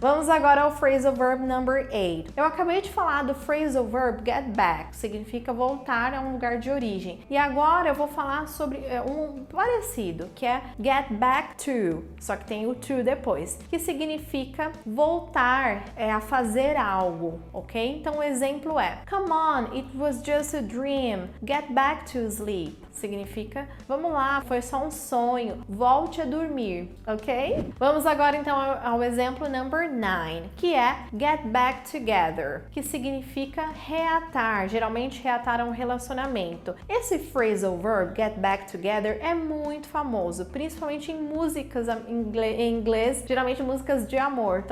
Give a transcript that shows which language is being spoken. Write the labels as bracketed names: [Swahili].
[Portuguese] Vamos agora ao phrasal verb number 8. Eu acabei de falar do phrasal verb get back, significa voltar a um lugar de origem. E agora eu vou falar sobre um parecido, que é get back to, só que tem o to depois, que significa voltar a fazer algo, ok? Então o exemplo é [English] come on, it was just a dream, get back to sleep. [Portuguese] Significa vamos lá, foi só um sonho, volte a dormir, ok? Vamos agora então ao exemplo number 9, que é get back together, que significa reatar, geralmente reatar um relacionamento. Esse phrasal verb, get back together, é muito famoso, principalmente em músicas em inglês, geralmente músicas de amor.